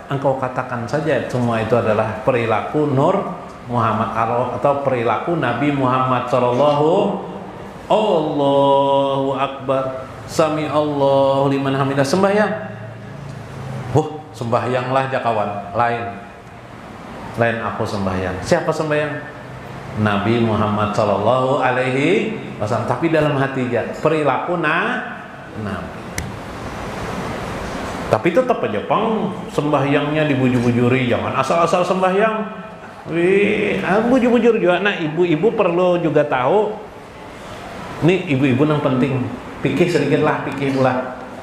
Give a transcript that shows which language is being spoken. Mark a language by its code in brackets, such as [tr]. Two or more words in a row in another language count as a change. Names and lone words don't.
[bjn] Engkau katakan saja semua itu adalah perilaku Nur Muhammad atau perilaku Nabi Muhammad [ar] صلى الله الله أكبر سمع الله لمن حمده, [bjn] sembahyang. Sembahyanglah jakawan, lain aku sembahyang. Siapa sembahyang? Nabi Muhammad [ar] صلى الله عليه وسلم, [bjn] tapi dalam hatinya perilaku Nabi. Tapi tetap aja sembahyangnya dibuju-bujuri, jangan asal-asal sembahyang. Bujur-bujur juga. Nah, ibu-ibu perlu juga tahu. Nih ibu-ibu yang penting, pikir sedikit lah, pikir pula.